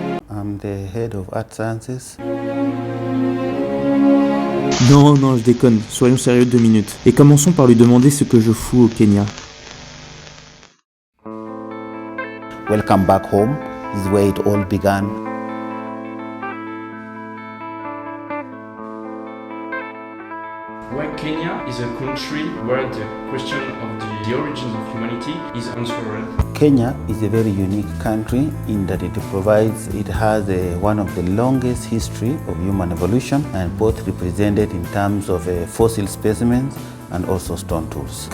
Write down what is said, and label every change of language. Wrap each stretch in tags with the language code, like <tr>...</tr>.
<en>I'm the head of Art Sciences.</en> <fr>Non, je déconne, soyons sérieux 2 minutes. Et commençons par lui demander ce que je fous au Kenya.</fr> <en>Welcome back home. This is where it all began. Why Kenya is a country where the question of the origins of humanity is answered. Kenya is a very unique country in that it has one of the longest history of human evolution, and both represented in terms of fossil specimens and also stone tools.</en>